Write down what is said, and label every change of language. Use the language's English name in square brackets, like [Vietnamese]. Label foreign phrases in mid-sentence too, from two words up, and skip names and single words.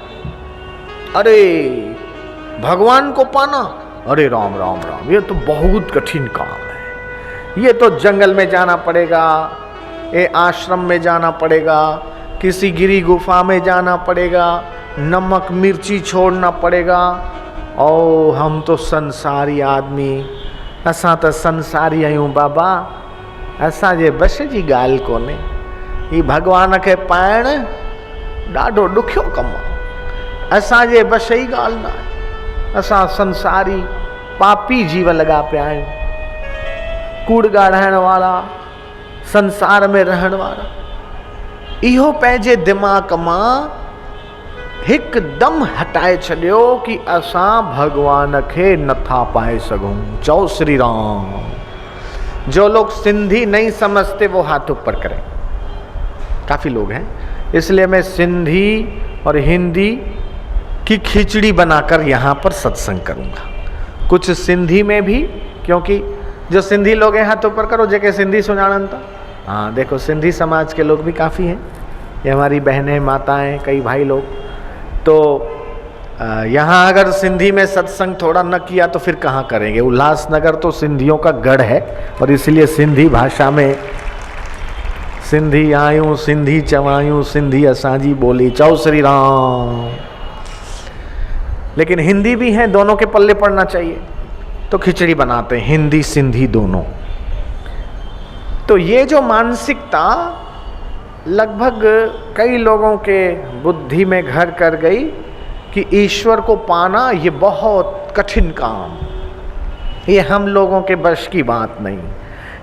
[Hindi] अरे भगवान को पाना, अरे राम राम राम, ये तो बहुत कठिन काम है, ये तो जंगल में जाना पड़ेगा, ये आश्रम में जाना पड़ेगा, किसी गिरी गुफा में जाना पड़ेगा, नमक मिर्ची छोड़ना पड़ेगा। और हम तो संसारी आदमी, [Sindhi] असां तो संसारी आहियूं बाबा, असांजे बस जी ॻाल्हि कोन्हे, ही भगवान खे पाइण ॾाढो ॾुखियो कमु आहे, असांजे बस जी ॻाल्हि न आहे, असां संसारी पापी जीव लॻा पिया आहियूं, कूड़ ॻाढ़ाइण वारा, संसार में रहण वारा। इहो पंहिंजे दिमाग़ मां हिकदम हटाए छॾियो कि असां भगवान खे नथा पाए सघूं। चओ श्री राम। [Hindi] जो लोग सिंधी नहीं समझते वो हाथ ऊपर करें। काफ़ी लोग हैं, इसलिए मैं सिंधी और हिंदी की खिचड़ी बनाकर यहाँ पर सत्संग करूँगा, कुछ सिंधी में भी, क्योंकि जो सिंधी लोग हैं हाथ ऊपर करो, [Sindhi] जेके सिंधी सुञाणन था। [Hindi] हाँ देखो, सिंधी समाज के लोग भी काफ़ी हैं, ये हमारी बहनें, माताएं, कई भाई लोग। तो यहाँ अगर सिंधी में सत्संग थोड़ा न किया तो फिर कहाँ करेंगे। उल्लासनगर तो सिंधियों का गढ़ है, और इसलिए सिंधी भाषा में [Sindhi] सिंधी आयूं, सिंधी चवायूं, सिंधी असांजी बोली। चौ श्री राम। [Hindi] लेकिन हिंदी भी है, दोनों के पल्ले पड़ना चाहिए, तो खिचड़ी बनाते हैं, हिंदी सिंधी दोनों। तो ये जो मानसिकता लगभग कई लोगों के बुद्धि में घर कर गई कि ईश्वर को पाना ये बहुत कठिन काम, ये हम लोगों के बस की बात नहीं।